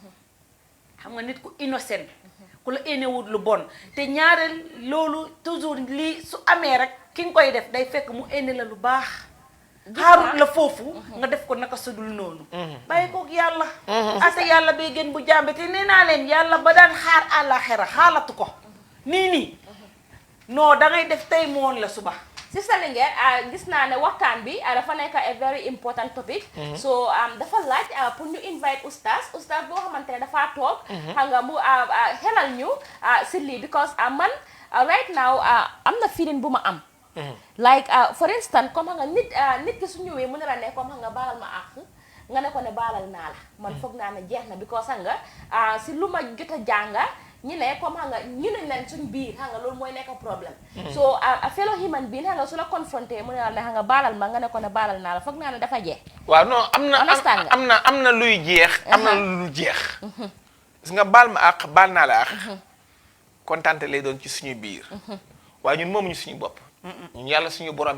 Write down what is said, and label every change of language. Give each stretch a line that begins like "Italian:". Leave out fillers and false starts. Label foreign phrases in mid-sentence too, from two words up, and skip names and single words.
Wolof: xam nga nit ku innocent ku la énewut lu bon te ñaareel loolu toujours lii su amee rek ki nga koy def day fekk mu éne la lu baax xaarut la foofu nga def ko naka sudul noonu bàyyi koog yàlla ate yàlla bay gën bu jàmbe te nee naa leen yàlla ba daan xaar àllaxira xaalatu ko nii non dangay def tey mu woon la suba Sister Linguère gis naa ne waxtaan bi dafa nekk
English: a very important topic
Wolof: so dafa laaj pour ñu invite oustaz boo xamante ne dafa toog xam nga mu xelal ñu si lii because man
English: right now
Wolof: am na feeling bu ma am
English: like for instance
Wolof: comme nga nit ki su ñëwee mu ne la ne comme nga baalal ma àq nga ne ko ne baalal naa la man foog naa ne jeex na because nga si lu ma jot a jànga ñu ne comme nga ñu ne leen suñ biir nga loolu mooy nekk problème so
English: a fellow human being
Wolof: nga su la confronté mu ne la ne nga baalal ma nga ne ko ne baalal naa la foog naa ne dafa jeex waaw non am na luy jeex am na lu jeex gis nga baal ma àq baal naa la àq kontante lay doon ci suñu biir waaye ñun moomuñu suñu bopp ñun yàlla suñu borom